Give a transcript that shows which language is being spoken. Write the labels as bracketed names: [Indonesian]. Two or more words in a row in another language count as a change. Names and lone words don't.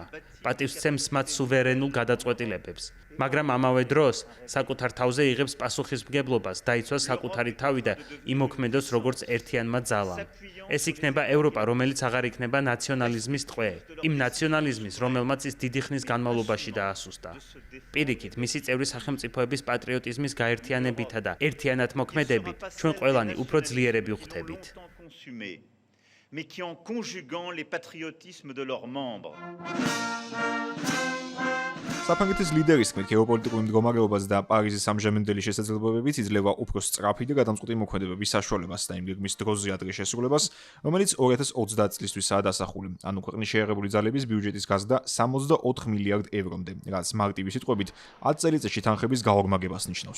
[Georgian] პატივისცემს მათ სუვერენულ გადაწყვეტილებებს, მაგრამ ამავე დროს საკუთარ თავზე იღებს პასუხისმგებლობას, დაიცვას საკუთარი თავი და იმოქმედოს როგორც ერთიანმა ძალამ. ეს იქნება ევროპა, რომელიც აღარ იქნება ნაციონალიზმის ტყვე, იმ ნაციონალიზმის, რომელმაც ის დიდი ხნის განმავლობაში დაასუსტა. პირიქით, მისი წევრი სახელმწიფოების პატრიოტიზმის გაერთიანებითა და ერთიანად მოქმედებით, ჩვენ ყველანი უფრო ძლიერები ვხდებით. [French] mais qui en conjuguant les patriotismes de leurs membres. [Georgian] საფრანგეთის ლიდერის თქმით, გეოპოლიტიკური მდგომარეობას და პარიზის ამჟამინდელი შესაძლებლობებით იძლევა უფრო სწრაფი და გადამწყვეტი მოქმედებების საშუალებას და იმ გეგმის დროზე ადრე შესრულებას, რომელიც 2030 წლისთვისაა დასახული, ანუ ქვეყნის შეერებული ძალების ბიუჯეტის გაზრდა 64 მილიარდ ევრომდე, რაც მარტივი სიტყვებით 10 წელიწადში თანხების გაორმაგებას ნიშნავს.